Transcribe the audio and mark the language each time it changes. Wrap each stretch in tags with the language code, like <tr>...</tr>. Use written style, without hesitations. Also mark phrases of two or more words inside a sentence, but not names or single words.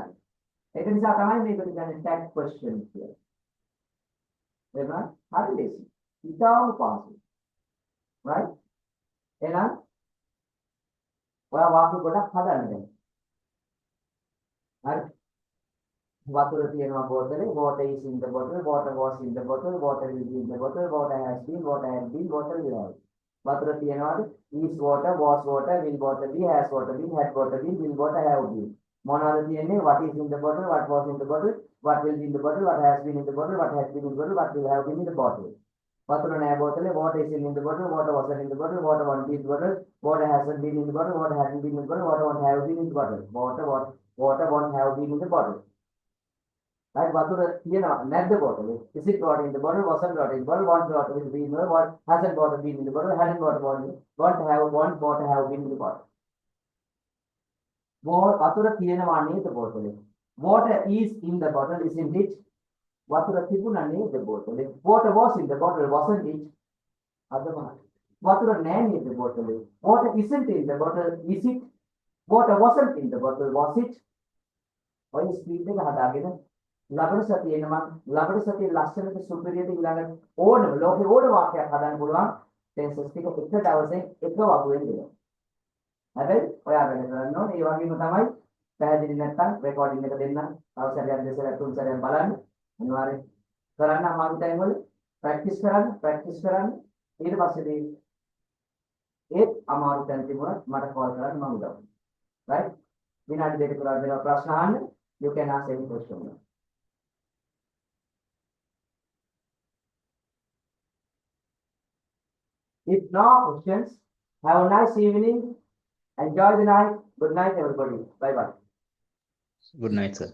<si>ඒක නිසා තමයි මේකට කියන්නේ ටැග් ක්වෙස්චන් කියලා. එහෙනම් හරි ලේසි. ඉතාලි පාසු. right? එහෙනම් ඔයා වාක්‍ය ගොඩක් හදන්න දැන්. හරි. වතුර තියෙනවා බෝතලේ,</si> <en>water is in the bottle, water was in the bottle, water will be in the bottle, water has been, water had been, water will have.</en> <si>වතුර තියෙනවාද?</si> <en>is water, was water, will water be, has water been, had water been, will water have been.</en> <si>මොනවද තියෙන්නේ?</si> <en>What is in the bottle, what was in the bottle, what will be in the bottle, what has been in the bottle, what has been in the bottle, what will have been in the bottle.</en> <si>වතුර නෑ බෝතලේ,</si> <en>water is in the bottle, water wasn't in the bottle, water won't be in the bottle, water hasn't been in the bottle, water hasn't been in the bottle, water won't have been in the bottle. Water won't have been in the bottle. Right?</en> <si>වතුර තියෙනවා නැද්ද බෝතලේ?</si> <en>Is it water in the bottle? Wasn't water in the bottle? Want water will be in the bottle? What hasn't water been in the bottle? Hadn't water been in the bottle? Want water have been in the bottle?</en> <si>වතුර තියෙනවා නේද බෝතලේ?</si> <en>Water is in the bottle, isn't it?</en> <si>වතුර තිබුණා නේද බෝතලේ?</si> <en>Water was in the bottle, wasn't it?</en> <si>අදම වතුර නෑ නේද බෝතලේ?</si> <en>Water isn't in the bottle, is it? Water wasn't in the bottle, was it?</en> <si>ඔය ස්පීඩ් එක හදාගෙන ලබන සතියේ නම් ලබන සතියේ ලස්සනට සුපිරියට ඊළඟ ඕනම ලෝකේ ඕන වාක්‍යයක් හදන්න පුළුවන් ටෙන්සස් ටික එක දවසේ එක වගුවෙන් දෙනවා. හැබැයි ඔයා වැඩ කරන්න ඕනේ ඒ වගේම තමයි පැහැදිලි නැත්නම් රෙකෝඩින් එක දෙන්න අවසරයක් දෙසලා තුන් සැරයක් බලන්න අනිවාර්යෙන් කරන්න අමාරු තැන් වල ප්‍රැක්ටිස් කරන්න ඊට පස්සේ ඒත් අමාරු තැන් තිබුණත් මට කෝල් කරන්න මම උදව් කරනවා. right විනාඩි දෙක තුනක් දෙනවා ප්‍රශ්න අහන්න</si> <en>you can ask any question. If no questions, have a nice evening. Enjoy the night. Good night, everybody. Bye bye. Good night, sir.</en>